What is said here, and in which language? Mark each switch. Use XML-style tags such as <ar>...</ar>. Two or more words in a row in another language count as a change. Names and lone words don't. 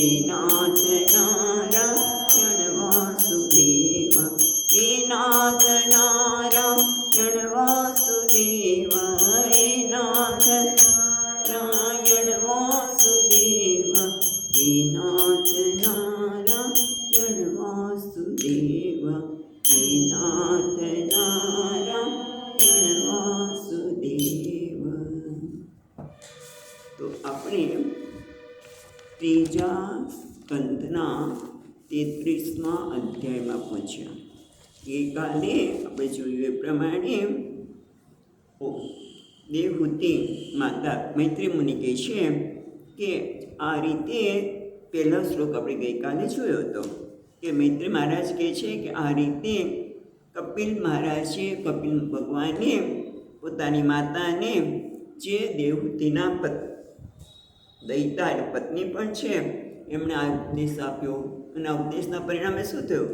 <sa>नाथ नारायण वासुदेव, हे नाथ नारायण वासुदेव, हे नाथ नारायण वासुदेव, हे नाथ नारायण वासुदेव, हे नाथ नारायण वासुदेव।</sa> <gu>तो આપણે ત્રીજા સ્કંધના 33મા અધ્યાયમાં પહોંચ્યા। ગઈકાલે આપણે જોયું એ પ્રમાણે દેવહૂતિ માતા મૈત્રી મુનિ કહે છે કે આ રીતે પહેલો શ્લોક આપણે ગઈકાલે જોયો હતો કે મૈત્રી મહારાજ કહે છે કે આ રીતે કપિલ મહારાજે કપિલ ભગવાને પોતાની માતાને જે દેવહૂતિના દૈતા પત્ની પણ છે એમણે આ ઉપદેશ આપ્યો અને આ ઉપદેશના પરિણામે શું થયું?</gu>